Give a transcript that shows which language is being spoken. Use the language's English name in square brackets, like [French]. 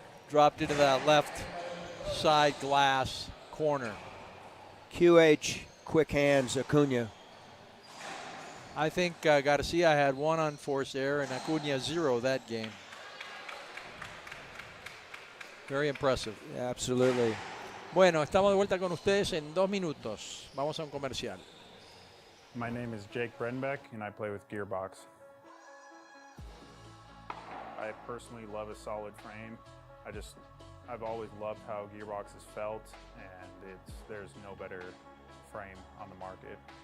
[English] Dropped into that left side glass corner. QH, quick hands, Acuna. I think Garcia had one unforced error and Acuna 0 that game. Very impressive. Absolutely. [Spanish] Bueno, estamos de vuelta con ustedes en 2 minutos. Vamos a un comercial. [English] My name is Jake Bredenbeck, and I play with Gearbox. I personally love a solid frame. I've always loved how Gearbox has felt, and there's no better frame on the market.